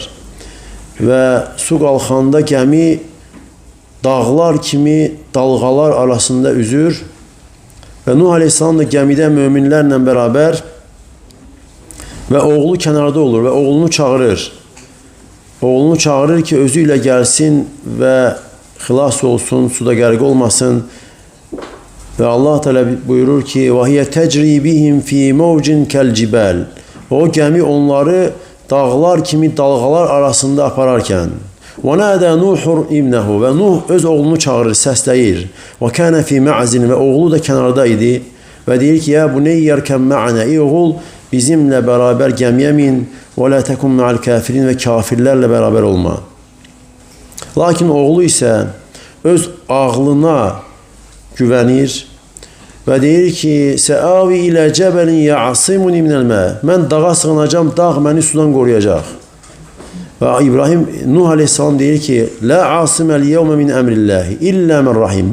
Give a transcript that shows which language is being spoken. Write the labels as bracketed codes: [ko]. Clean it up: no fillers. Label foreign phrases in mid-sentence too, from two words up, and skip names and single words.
[az] Və su qalxanda gəmi dağlar kimi dalğalar arasında üzür və Nuh Aleyhisselam da gəmidə möminlərlə bərabər və oğlu kənarda olur və oğlunu çağırır. Oğlunu çağırır ki, özü ilə gəlsin və xilas olsun, suda qərq olmasın. Və Allah Teala buyurur ki, [ar] وَهِيَ تَجْرِي بِهِمْ فِي مَوْجٍ كَالْجِبَالِ. [az] O gəmi onları dağlar kimi dalğalar arasında apararkən [ar] وَنَادَى نُوحُ إِبْنَهُ [az] və Nuh öz oğlunu çağırır, səsləyir. [ar] وَكَانَ فِي مَعْزٍ [az] və oğlu da kənarda idi və deyir ki, [ar] يا بني يركب معنا. [az] Ey oğul, bizimlə bərabər gəmiyə min [ar] وَلَا تَكُنْ مَعَ الْكَافِرِينَ [az] və kafirlərlə bərabər olma. Lakin oğlu isə öz ağlına güvənir və deyir ki, [ar] سآوي إلى جبل يعصمني من الماء. [az] Mən dağa sığınacam, dağ məni sudan qoruyacaq. Və İbrahim, Nuh Aleyhisselam deyir ki, [ar] لا عاصم اليوم من أمر الله إلا من رحم.